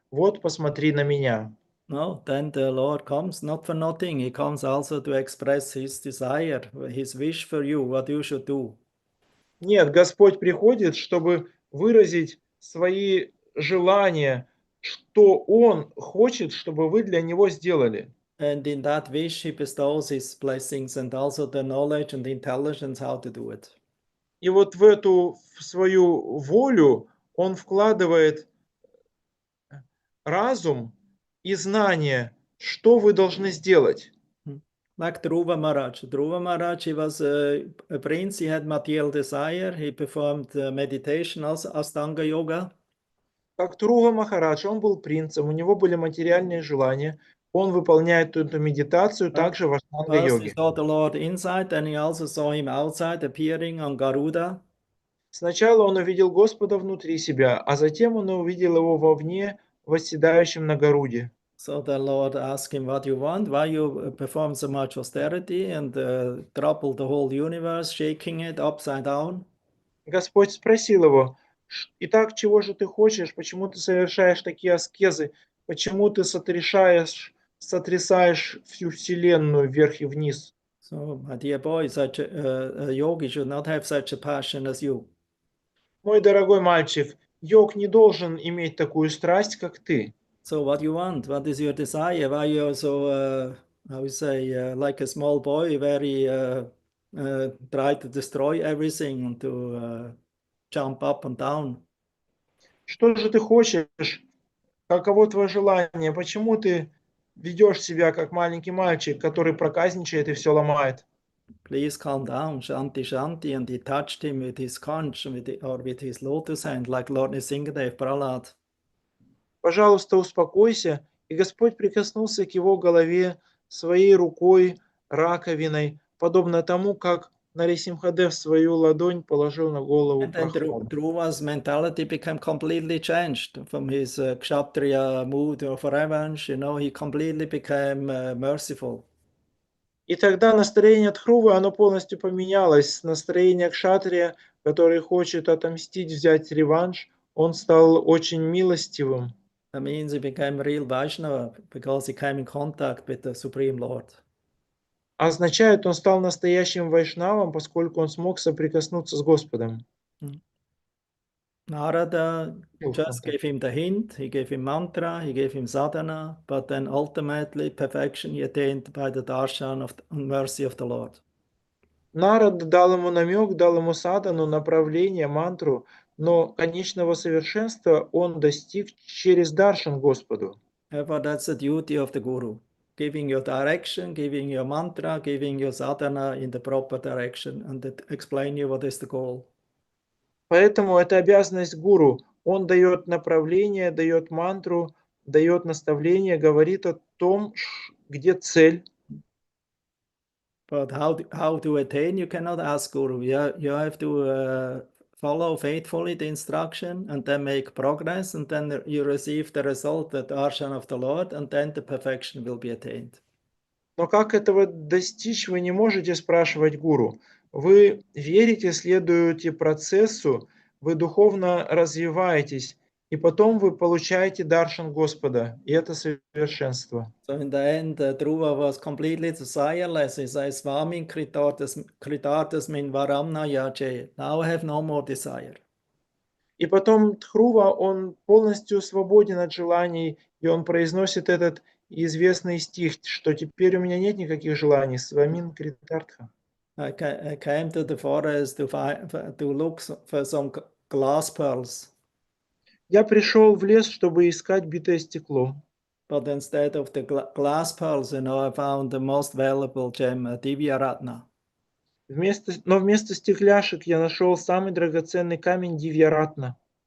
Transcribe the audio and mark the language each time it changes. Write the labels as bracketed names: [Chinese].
[Russian] Вот, посмотри на меня. [English] No, then the Lord comes not for nothing. He comes also to express his desire, his wish for you, what you should do. [Russian] Нет, Господь приходит, чтобы выразить свои желания, что Он хочет, чтобы вы для Него сделали. [English] And in that wish, he bestows his blessings and also the knowledge and intelligence how to do it. [Russian] И вот в эту свою волю Он вкладывает разум и знание, что вы должны сделать. [English] Like Dhruva Maharaj. Dhruva Maharaj, he was a prince, he had material desire, he performed meditation, also Astanga Yoga. [Russian] Как Dhruva Махарадж, он был принцем, у него были материальные желания, он выполняет эту медитацию также в [English] First he [Russian] аштанга-йоге. [English] saw the Lord inside, then he also saw him outside, appearing on Garuda. [Russian] Сначала он увидел Господа внутри себя, а затем он увидел его вовне, восседающим на Гаруде. [English] So the Lord asked him, what you want? Why you perform so much austerity and topple the whole universe, shaking it upside down? [Russian] Господь спросил его, Итак, чего же ты хочешь? Почему ты совершаешь такие аскезы? Почему ты сотрясаешь всю вселенную вверх и вниз? [English] So, my dear boy, such a yogi should not have such a passion as you. [Russian] Мой дорогой мальчик, йог не должен иметь такую страсть, как ты. [English] So, what you want? What is your desire? Why you're so, how you say, like a small boy, very try to destroy everything and to jump up and down? [Russian] Что же ты хочешь? Каково твое желание? Почему ты ведешь себя как маленький мальчик, который проказничает и все ломает? [English] Please calm down, Shanti, Shanti. And he touched him with his conch or with his lotus hand, like Lord Nrsimhadev Prahlad. [Russian] Пожалуйста, успокойся. И Господь прикоснулся к его голове своей рукой, раковиной, подобно тому, как Нарисимхадев свою ладонь положил на голову [English] And then [Russian] Прохлада. [English] Dhruva's mentality became completely changed from his Kshatriya mood of revenge. He completely became merciful. [Russian] И тогда настроение Дхрувы, оно полностью поменялось. С настроения кшатрия, который хочет отомстить, взять реванш, он стал очень милостивым. [English] That means he became a real Vaishnava because he came in contact with the Supreme Lord. [Russian] Означает, он стал настоящим вайшнавом, поскольку он смог соприкоснуться с Господом. [English] Narada just gave him the hint, he gave him mantra, he gave him sadhana, but then ultimately perfection he attained by the darshan of the mercy of the Lord. [Russian] Нарад дал ему намек, дал ему садану, направление, мантру, но конечного совершенства он достиг через даршан Господу. [English] Therefore, that's the duty of the Guru, giving your direction, giving your mantra, giving your sadhana in the proper direction, and explain you what is the goal. [Russian] Поэтому это обязанность гуру. Он дает направление, дает мантру, дает наставление, говорит о том, где цель. [English] But how to attain, you cannot ask Guru. You have to follow faithfully the instruction and then make progress, and then you receive the result, the darshan of the Lord, and then the perfection will be attained. [Russian] Но как этого достичь, вы не можете спрашивать гуру. Вы верите, следуете процессу, вы духовно развиваетесь, и потом вы получаете даршан Господа, и это совершенство. [English] So in the end, Dhruva was completely desireless. He says, [Sanskrit] Swamin kritatas min varamna yache. [English] Now I have no more desire. [Russian] И потом Дхрува, он полностью свободен от желаний, и он произносит этот известный стих, что теперь у меня нет никаких желаний. [Sanskrit] Свамин критартха. [English] I came to the forest to look for some glass pearls. [Russian] Я пришел в лес, чтобы искать битое стекло. [English] But instead of the glass pearls, I found the most valuable gem, Divya Ratna. [Russian] Но вместо стекляшек я нашел самый драгоценный камень Дивьяратна.